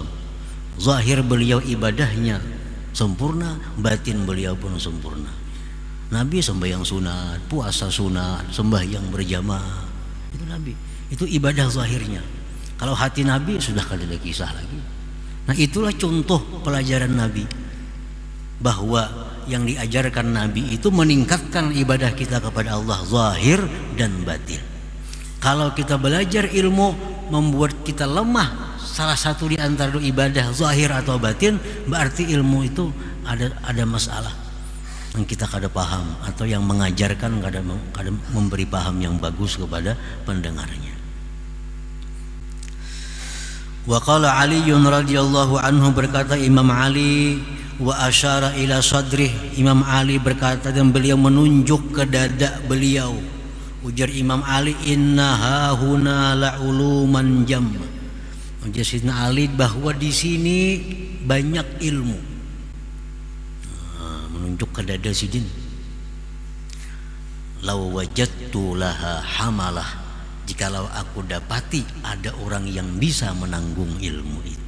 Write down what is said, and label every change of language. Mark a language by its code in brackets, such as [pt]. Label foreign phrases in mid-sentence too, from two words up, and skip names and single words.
[id] Zahir beliau ibadahnya sempurna, batin beliau pun sempurna. Nabi sembahyang sunat, puasa sunat, sembahyang berjamaah. Itu Nabi, itu ibadah zahirnya. Kalau hati Nabi sudah kada ada kisah lagi. Nah, itulah contoh pelajaran Nabi, bahwa yang diajarkan Nabi itu meningkatkan ibadah kita kepada Allah zahir dan batin. Kalau kita belajar ilmu membuat kita lemah salah satu di antara ibadah zahir atau batin, berarti ilmu itu ada masalah yang kita kada paham, atau yang mengajarkan kada memberi paham yang bagus kepada pendengarnya. [ar] وقال علي رضي الله عنه, [id] berkata Imam Ali, [ar] وأشار إلى صدره, [id] Imam Ali berkata dan beliau menunjuk ke dada beliau. Ujar Imam Ali, [ar] إن هاهنا لعلوما جمة. [id] Ujar Sayyidina Ali bahwa di sini banyak ilmu. Menunjuk ke dada sidin. [ar] لو وجدت لها حملة, [id] jikalau aku dapati ada orang yang bisa menanggung ilmu itu.